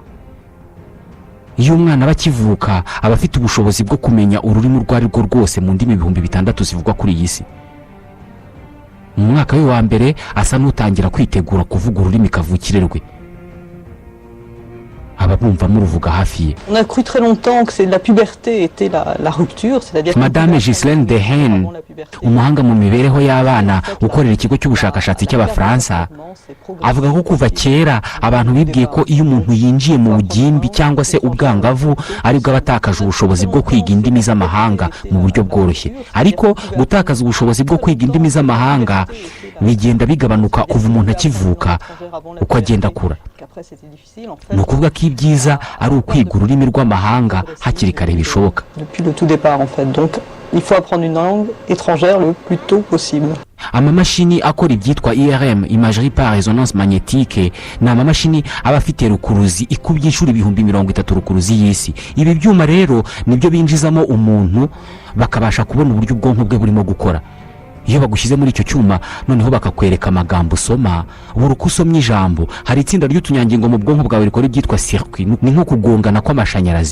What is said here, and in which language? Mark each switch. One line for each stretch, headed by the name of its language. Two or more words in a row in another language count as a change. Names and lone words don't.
Kinyarwanda: Iyo umwana bakivuka aba afite ubushobozi bwo kumenya ururimi urwo ari rwo rwose mu ndimi 600 zivugwa kuri iyi si. Mu mwaka we wa mbere asa n'utangira kwitegura kuvuga ururimi kavukire rwe, ababumva muruvuga hafi ye.
French: On a cru très longtemps que c'est la puberté était la rupture, c'est-à-dire
Kinyarwanda: Madame Ghislaine Dehen, umuhanga mu mibereho y'abana ukorera ikigo cy'ubushakashatsi cy'Abafaransa, avuga ko kuva kera abantu bibwiye ko iyo umuntu yinjiye mu bugimbi cyangwa se ubwangavu aribwo abatakaje ubushobozi bwo kwiga indimi z'amahanga mu buryo bworoshye. Ariko gutakaza ubushobozi bwo kwiga indimi z'amahanga bigenda bigabanuka kuva umuntu akivuka uko agenda akura. Ni ukuvuga ko ibyiza ari ukwiga ururimi rw'amahanga hakiri kare bishoboka.
French: Depuis le tout départ en fait. Donc il faut apprendre une langue étrangère le plus tôt possible.
Kinyarwanda: Amamashini akora ibyitwa IRM,
French: imagerie par résonance magnétique,
Kinyarwanda: ni amamashini aba afite rukuruzi ikubye inshuro 30,000 rukuruzi y'isi. Ibi byuma rero nibyo binjizamo umuntu bakabasha kubona uburyo ubwonko bwe burimo gukora. Iyo bagushyize muri icyo cyuma noneho bakakwereka amagambo usoma, buri uko usomye ijambo hari itsinda ry'utunyangingo mu bwonko bwawe rikora ibyitwa circuit, ni nko kugongana kw'amashanyarazi.